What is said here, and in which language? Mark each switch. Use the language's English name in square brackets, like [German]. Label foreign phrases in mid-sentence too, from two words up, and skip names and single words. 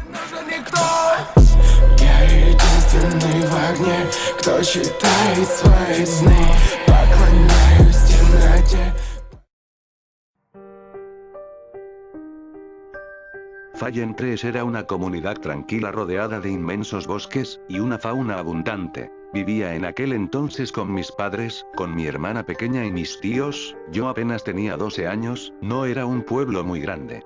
[Russian] Я единственный в огне, кто читает свои сны. Поклоняюсь темноте. [Spanish] Fallen 3 era una comunidad tranquila rodeada de inmensos bosques, y una fauna abundante. Vivía en aquel entonces con mis padres, con mi hermana pequeña y mis tíos. Yo apenas tenía 12 años, no era un pueblo muy grande.